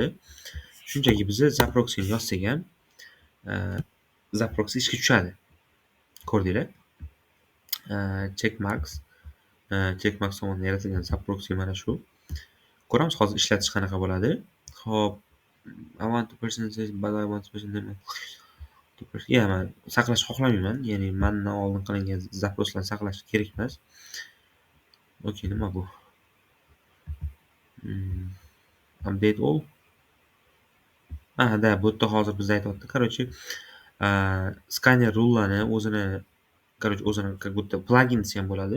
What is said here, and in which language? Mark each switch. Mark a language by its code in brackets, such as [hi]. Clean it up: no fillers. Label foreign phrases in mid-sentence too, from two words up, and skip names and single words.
[uz] Shunchaki biz Zaproxyni yozsak ham Zaproxy ishga tushadi. Ko'rdinglar? Checkmarks tomonidan yaratilgan Zaproxy mana shu. Ko'ramiz hozir ishlatish qanaqa bo'ladi. Xo'p, [en] I want to personalize, but I want to personalize. [uz] Men saqlash xohlamayman. Ya'ni mendan oldin qilingan zaproslarni saqlash kerak emas. Okey, nima bu? [en] Update all. [uz] Bu yerda hozir bizda aytayapti. Короче, skaner rullarni o'zini, [ru] как будто [uz] plugins ham bo'ladi.